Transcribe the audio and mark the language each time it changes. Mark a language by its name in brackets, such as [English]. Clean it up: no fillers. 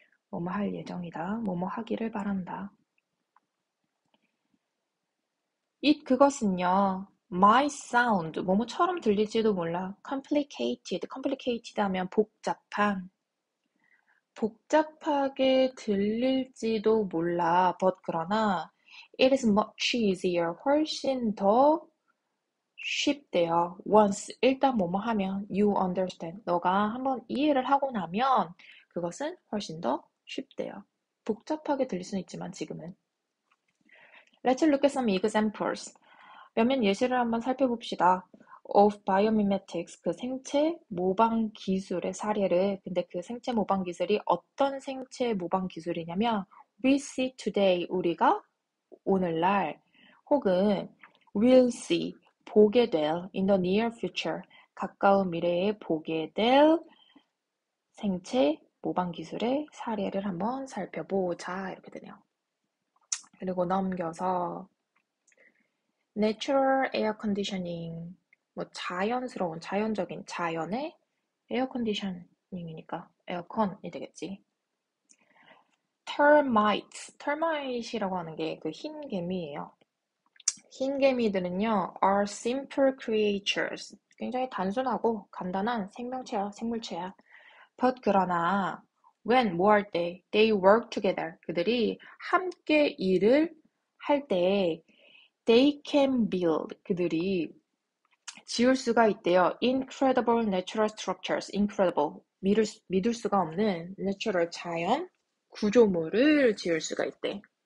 [Korean] 뭐뭐 할 예정이다, 뭐뭐 하기를 바란다. it, 그것은요, [English] might sound, [Korean] 뭐뭐처럼 들릴지도 몰라. complicated 하면 복잡한, 복잡하게 들릴지도 몰라. [English] but 그러나 it is much easier, [Korean] 훨씬 더 쉽대요. once, 일단 뭐뭐 하면 [English] you understand, [Korean] 너가 한번 이해를 하고 나면 그것은 훨씬 더 쉽대요. 복잡하게 들릴 수는 있지만 지금은. [English] Let's look at some examples. [Korean] 몇몇 예시를 한번 살펴봅시다. [English] of biomimetics, [Korean] 그 생체 모방 기술의 사례를. 근데 그 생체 모방 기술이 어떤 생체 모방 기술이냐면 [English] we see today, [Korean] 우리가 오늘날, 혹은 [English] will see, [Korean] 보게 될, [English] in the near future, [Korean] 가까운 미래에 보게 될 생체 모방 기술의 사례를 한번 살펴보자 이렇게 되네요. 그리고 넘겨서 [English] Natural Air Conditioning, [Korean] 뭐 자연스러운, 자연적인, 자연의 에어 컨디셔닝이니까 에어컨이 되겠지. termites이라고 하는 게 그 흰개미예요. 흰개미들은요, [English] are simple creatures. [Korean] 굉장히 단순하고 간단한 생명체야, 생물체야. [English] But 그러나 when [Korean] 뭐 할 때, [English] they work together. [Korean] 그들이 함께 일을 할 때 [English] they can build. [Korean] 그들이 지을 수가 있대요. [English] Incredible natural structures. Incredible. [Korean] 믿을 수가 없는 natural 자연 구조물을 지을 수가 있대.